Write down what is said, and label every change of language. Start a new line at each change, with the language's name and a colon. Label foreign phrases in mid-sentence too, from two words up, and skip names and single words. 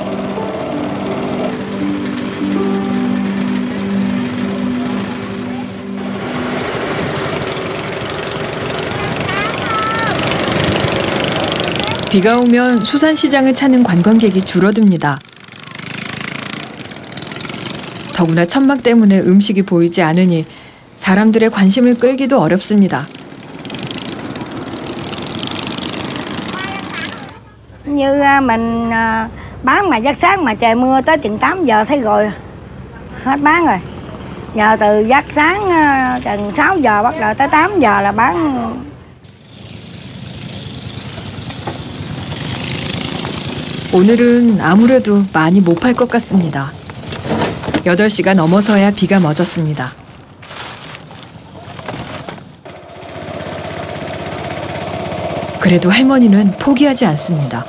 Korean: 비가 오면 수산시장을 찾는 관광객이 줄어듭니다. 더구나 천막 때문에 음식이 보이지 않으니 사람들의 관심을 끌기도 어렵습니다.
Vietnamese: Như mình bán mà giấc sáng mà trời mưa tới chừng 8 giờ thấy rồi hết bán rồi. Giờ từ giấc sáng chừng 6 giờ bắt đầu tới 8 giờ là bán.
Korean: 오늘은 아무래도 많이 못 팔 것 같습니다. 8시가 넘어서야 비가 멎었습니다. 그래도 할머니는 포기하지 않습니다.